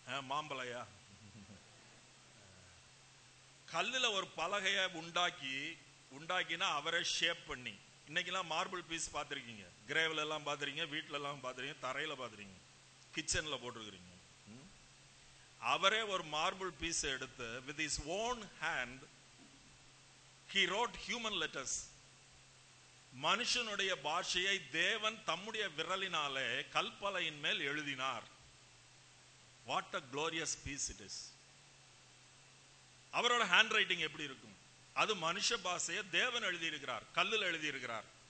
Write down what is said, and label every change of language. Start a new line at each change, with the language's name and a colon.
Tamil: மாம்பலையா, கல்லுல ஒரு பலகையை உண்டாக்கினா அவரை ஷேப் பண்ணி, இன்னைக்கெல்லாம் மார்பிள் பீஸ் பார்த்துருக்கீங்க, கிரேவில் எல்லாம் பார்த்துருக்கீங்க, வீட்டில எல்லாம் பார்த்துருக்கீங்க, தரையில பார்த்துருக்கீங்க, கிச்சன்ல போட்டிருக்கிறீங்க. அவரே ஒரு மார்பிள் பீஸ் எடுத்து
English: with his own hand he wrote human letters.
Tamil: மனுஷனுடைய பாஷையை தேவன் தம்முடைய விரலினாலே கல்பலையின் மேல் எழுதினார்.
English: What a glorious piece it is.
Tamil: அவரோட ஹேண்ட் ரைட்டிங் எப்படி இருக்கும்? அது மனுஷ பாஷையை தேவன் எழுதி இருக்கிறார், கல்லுல எழுதி இருக்கிறார்.